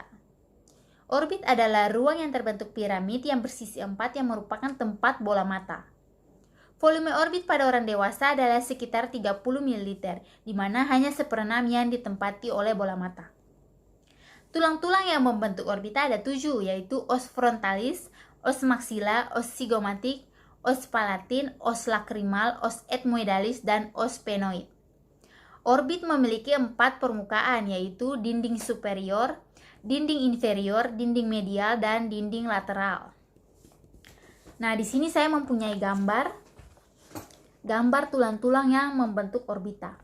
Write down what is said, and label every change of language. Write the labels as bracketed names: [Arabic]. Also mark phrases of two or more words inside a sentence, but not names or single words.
[Indonesian] Orbit adalah ruang yang terbentuk piramid yang bersisi 4 yang merupakan tempat bola mata. Volume orbit pada orang dewasa adalah sekitar 30 ml, di mana hanya 1/6 yang ditempati oleh bola mata. Tulang-tulang yang membentuk orbita ada 7, yaitu [Latin] os frontalis, os maxilla, os zygomatic, os palatin, os lacrimal, os ethmoidalis, [Indonesian] dan [Latin] os sphenoid. [Indonesian] Orbit memiliki 4 permukaan, yaitu dinding superior, dinding inferior, dinding medial, dan dinding lateral. Nah, di sini saya mempunyai gambar tulang-tulang yang membentuk orbita.